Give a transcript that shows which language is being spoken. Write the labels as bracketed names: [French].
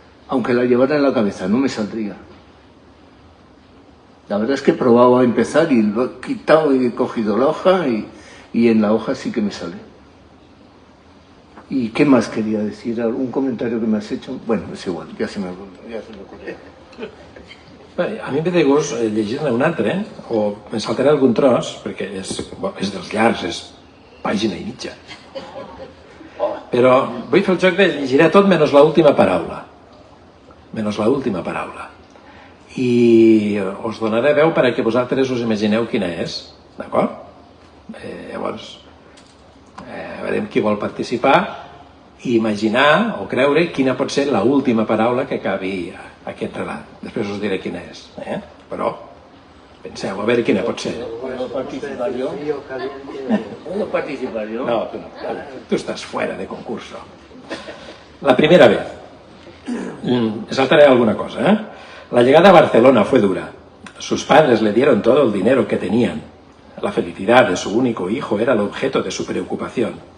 [Spanish] aunque la llevara en la cabeza, no me saldría. La verdad es que he probado a empezar y lo he quitado y he cogido la hoja y en la hoja sí que me sale. ¿Y qué más quería decir? ¿Algún comentario que me has hecho? Bueno, es igual, [Catalan] ja se m'ocurre. Bé, a mi em ve de gust llegir-ne un altre, o me saltaré algun tros, perquè és dels llargs, és pàgina i mitja. Però vull fer el joc de llegiré tot menys l'última paraula. Menys l'última paraula. I us donaré veu perquè vosaltres us imagineu quina és, d'acord? Llavors, veurem qui vol participar i imaginar o creure quina pot ser l'última paraula que acabi aquest relat. Després us diré quina és, però penseu a veure quina pot ser. [Spanish] ¿Puedo participar yo? ¿Puedo participar yo? No, tú no. Tú estás fuera de concurso. La primera vez. Saltaré alguna cosa, La llegada a Barcelona fue dura. Sus padres le dieron todo el dinero que tenían. La felicidad de su único hijo era el objeto de su preocupación.